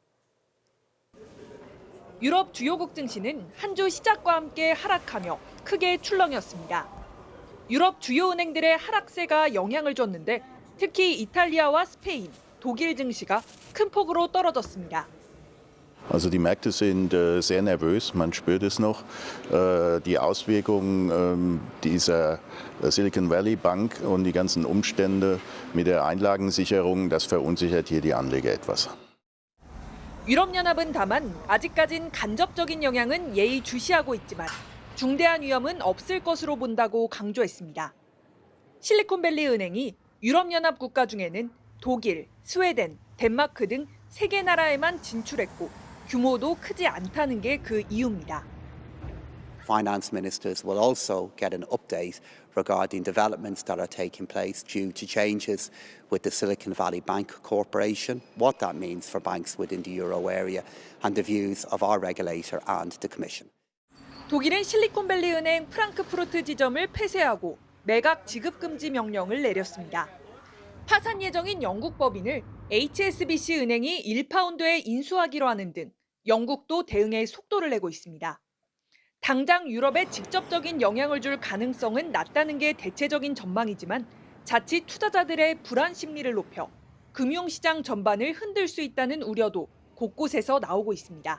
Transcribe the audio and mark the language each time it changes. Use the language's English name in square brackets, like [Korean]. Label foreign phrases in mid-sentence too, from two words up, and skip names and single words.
[Korean] 유럽 주요국 증시는 한 주 시작과 함께 하락하며 크게 출렁였습니다. 유럽 주요 은행들의 하락세가 영향을 줬는데 특히 이탈리아와 스페인, 독일 증시가 큰 폭으로 떨어졌습니다. [German] Also die Märkte sind sehr nervös, man spürt es noch. Die Auswirkungen dieser Silicon Valley Bank und die ganzen Umstände mit der Einlagensicherung, das verunsichert hier die Anleger etwas. [Korean] 유럽연합은 다만 아직까진 간접적인 영향은 예의주시하고 있지만 중대한 위험은 없을 것으로 본다고 강조했습니다. 실리콘밸리 은행이 유럽연합 국가 중에는 독일, 스웨덴, 덴마크 등 3개 나라에만 진출했고 규모도 크지 않다는 게 그 이유입니다. [English] Finance ministers will also get an update regarding developments that are taking place due to changes with the Silicon Valley Bank Corporation, what that means for banks within the euro area, and the views of our regulator and the Commission. [Korean] 독일은 실리콘밸리 은행 프랑크푸르트 지점을 폐쇄하고 매각 지급 금지 명령을 내렸습니다. 파산 예정인 영국 법인을 HSBC 은행이 1파운드에 인수하기로 하는 등 영국도 대응에 속도를 내고 있습니다. 당장 유럽에 직접적인 영향을 줄 가능성은 낮다는 게 대체적인 전망이지만 자칫 투자자들의 불안 심리를 높여 금융시장 전반을 흔들 수 있다는 우려도 곳곳에서 나오고 있습니다.